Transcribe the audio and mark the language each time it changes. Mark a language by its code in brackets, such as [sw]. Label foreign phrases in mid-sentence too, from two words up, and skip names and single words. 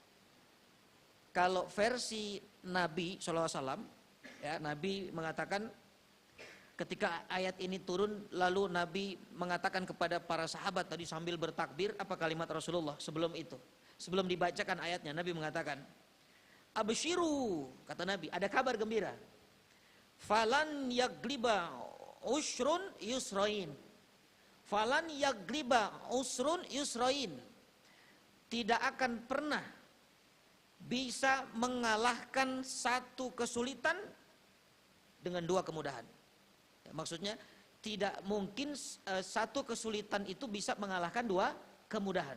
[id] Kalau versi Nabi SAW, ya, Nabi mengatakan ketika ayat ini turun, lalu Nabi mengatakan kepada para sahabat tadi sambil bertakbir, apa kalimat Rasulullah sebelum itu? Sebelum dibacakan ayatnya, Nabi mengatakan, absyiru, kata Nabi, ada kabar gembira. [ar] فلن يغلب عسر يسرين. فلن يغلب عسر يسرين. [id] Tidak akan pernah bisa mengalahkan 1 kesulitan dengan 2 kemudahan. Ya, maksudnya tidak mungkin 1 kesulitan itu bisa mengalahkan 2 kemudahan.